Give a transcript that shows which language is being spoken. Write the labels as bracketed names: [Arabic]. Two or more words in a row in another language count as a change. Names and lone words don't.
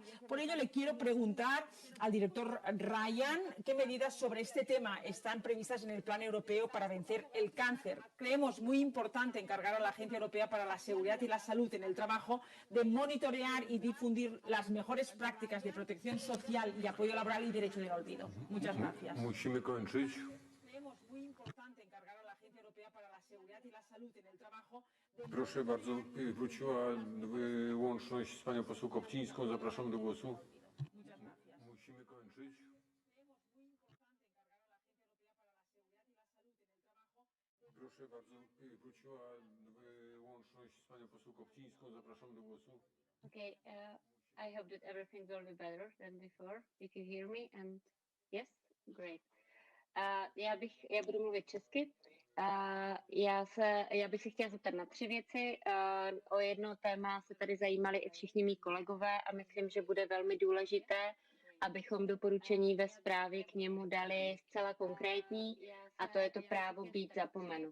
[Spanish] Por ello, le quiero preguntar al director Ryan qué medidas sobre este tema están previstas en el Plan Europeo para vencer el cáncer. Creemos muy importante encargar a la Agencia Europea para la Seguridad y la Salud en el Trabajo de monitorear y difundir las mejores prácticas de protección social y apoyo laboral y derecho del olvido. Muchas gracias. [Polish] Musimy kończyć. [Spanish] Creemos muy importante encargar a la Agencia Europea para la Seguridad y la Salud en el Trabajo de... [Polish] Proszę bardzo, wróciła łączność z panią poseł Kopcińską. Zapraszam do głosu. Musimy kończyć. Proszę bardzo, wróciła łączność z panią poseł Kopcińską. Zapraszam do głosu. [English] Okay, I hope that everything will be better than before. If you hear me, and yes, great. [Czech] Já budu mluvit česky. Já bych se chtěla zeptat na 3 věci. O jedno téma se tady zajímali i všichni mý kolegové a myslím, že bude velmi důležité, abychom doporučení ve zprávě k němu dali zcela konkrétní, a to je to právo být zapomenut.